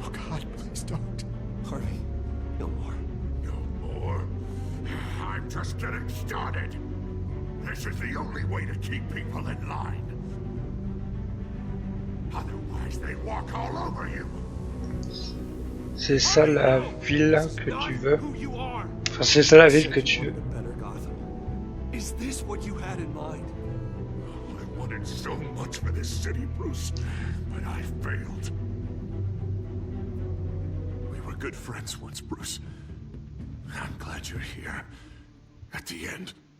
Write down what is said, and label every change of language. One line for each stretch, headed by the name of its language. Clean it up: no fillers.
English: Oh God, please don't. Harvey, no more. No more. I'm just getting started. This is the only way to keep people in line. Otherwise, they walk all over you.
French: C'est ça la ville que tu veux.
English: Who you are.
French: Enfin, c'est ça la ville que tu veux.
English: Better Gotham. Is this what you had in mind? I wanted so much for this city, Bruce, but I failed. We were good friends once, Bruce. I'm glad you're here. At the end.